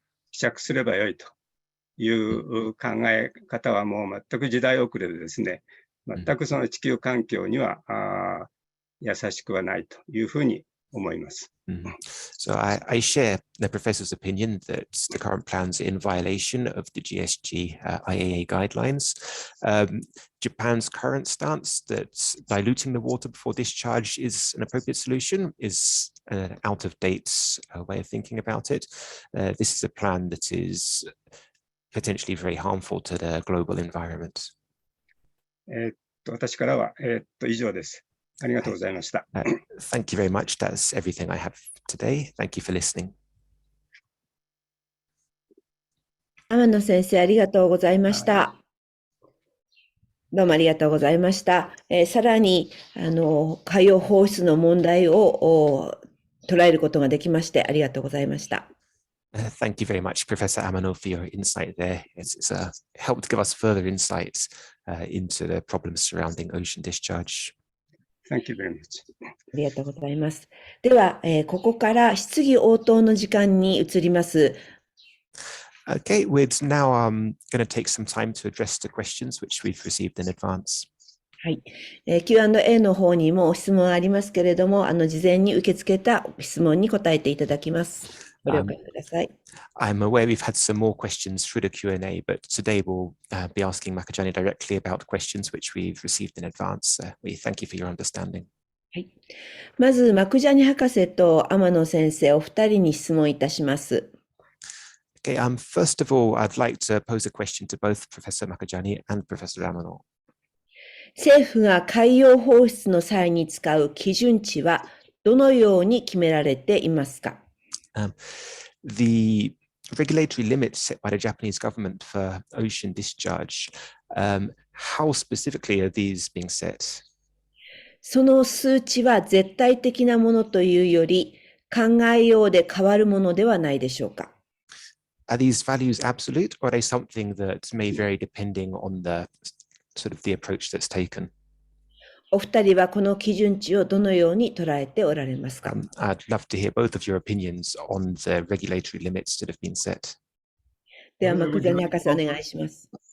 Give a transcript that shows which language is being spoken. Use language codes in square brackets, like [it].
[ja] 希釈すればよいという考え方はもう全く時代遅れでですね、全くその地球環境には優しくはないというふうに思います。 [en] So I share the professor's opinion that the current plans are in violation of the GSG IAA guidelines. Japan's current stance that diluting the water before discharge is an appropriate solution is an out-of-date way of thinking about it. This is a plan that is potentially very harmful to the global environment. [ja] 私からは、以上です。ありがとうございました。 [en] Thank you very much. That's everything I have today. Thank you for listening. [ja] 天野先生、ありがとうございました。どうもありがとうございました。さらに、海洋放出の問題を捉えることができまして、ありがとうございました。 [en] Thank you very much, Professor Amano, for your insight there. It's helped give us further insights into the problems surrounding ocean discharge. Thank you very much. [ja] ありがとうございます。では、ここから質疑応答の時間に移ります。 [en] Okay, we're now going to take some time to address the questions which we've received in advance. [ja] はい。 Q&A の方にも質問ありますけれども、事前に受け付けた質問に答えていただきます。ご了解ください。 [en] I'm aware we've had some more questions through the Q&A, but today we'll be asking Makajani directly about questions which we've received in advance. We thank you for your understanding. [ja] はい。まず、マクジャニ博士と天野先生、お二人に質問いたします。 [en] Okay, first of all, I'd like to pose a question to both Professor Makajani and Professor Amano. [ja] 政府が海洋放出の際に使う基準値はどのように決められていますか？ [en] The regulatory limits set by the Japanese government for ocean discharge, how specifically are these being set? [ja] その数値は絶対的なものというより、考えようで変わるものではないでしょうか？ [en] Are these values absolute, or are they something that may vary depending on the sort of the approach that's taken? [ja] お二人はこの基準値をどのように捉えておられますか？ [en] I'd love to hear both of your opinions on the regulatory limits that have been set. [ja] では、マクジャニ博士お願いします。